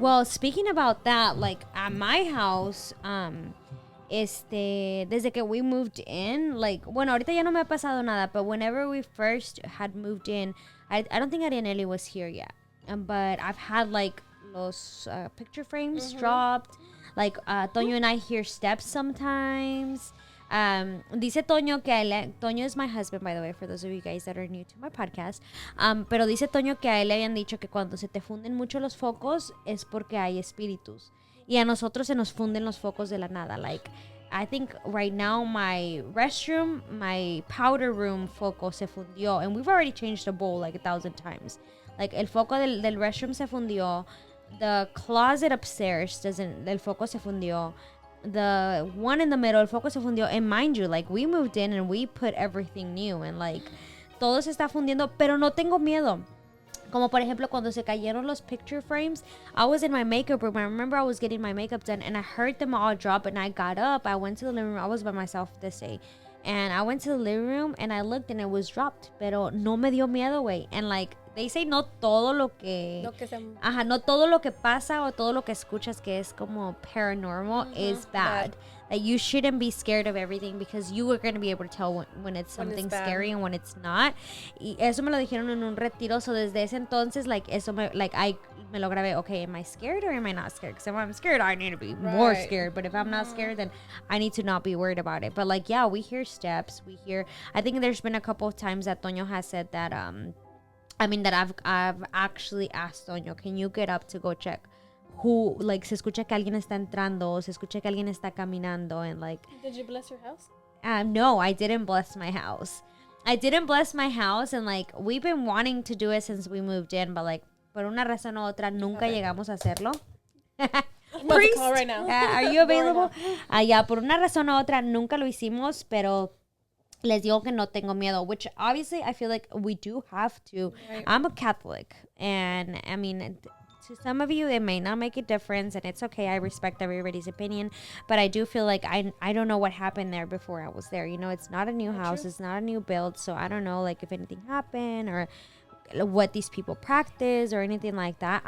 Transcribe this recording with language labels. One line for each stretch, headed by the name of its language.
English: Well, speaking about that, at my house,
Spanish: desde que
English: we moved in,
Spanish: bueno, ahorita ya no me ha pasado nada,
English: but whenever we first had moved in, I don't think Arianelli was here yet, but I've had los picture frames dropped. Toño and I hear steps sometimes.
Spanish: Dice Toño que
English: Toño is my husband, by the way, for those of you guys that are new to my podcast.
Spanish: Pero dice Toño que a él le habían dicho que cuando se te funden mucho los focos es porque hay espíritus. Y a nosotros se nos funden los focos de la nada.
English: I think right now my restroom, my powder room
Spanish: foco se fundió.
English: And we've already changed the bowl 1,000 times.
Spanish: El foco del restroom se fundió.
English: the closet upstairs doesn't,
Spanish: el foco se fundió.
English: The one in the middle,
Spanish: el foco se fundió.
English: And mind you, like, we moved in and we put everything new. And, like,
Spanish: todo se está fundiendo. Pero no tengo miedo. Como, por ejemplo, cuando se cayeron los picture frames.
English: I was in my makeup room. I remember I was getting my makeup done. And I heard them all drop. And I got up. I went to the living room. I was by myself this day. And I went to the living room. And I looked and it was dropped.
Spanish: Pero no me dio miedo, güey.
English: And, like, they say
Spanish: no todo lo que... no todo lo que pasa o todo lo que escuchas que es como paranormal
English: is bad. That you shouldn't be scared of everything because you are going to be able to tell when it's something scary and when it's not.
Spanish: Y eso me lo dijeron en un retiro.
English: So
Spanish: desde ese entonces,
English: like,
Spanish: eso me lo grabé.
English: Okay, am I scared or am I not scared? Because if I'm scared, I need to be more scared. But if I'm not scared, then I need to not be worried about it. But, like, yeah, we hear steps. We hear... I think there's been a couple of times that Toño has said that... that I've actually asked Toño, can you get up to go check who, like,
Spanish: se escucha que alguien está entrando, se escucha que alguien está caminando,
English: and, like... Did you bless your house? No, I didn't bless my house. I didn't bless my house, and, like, we've been wanting to do it since we moved in, but, like,
Spanish: por una razón u otra, nunca llegamos a hacerlo.
English: Priest, call right now. Are you available? Yeah,
Spanish: por una razón u otra, nunca lo hicimos, pero... Les digo que no tengo miedo,
English: which obviously I feel like we do have to. Right. I'm a Catholic, and I mean, to some of you, it may not make a difference, and it's okay. I respect everybody's opinion, but I do feel like I don't know what happened there before I was there. You know, it's not a new house, true. It's not a new build, so I don't know, like, if anything happened or what these people practice or anything like that.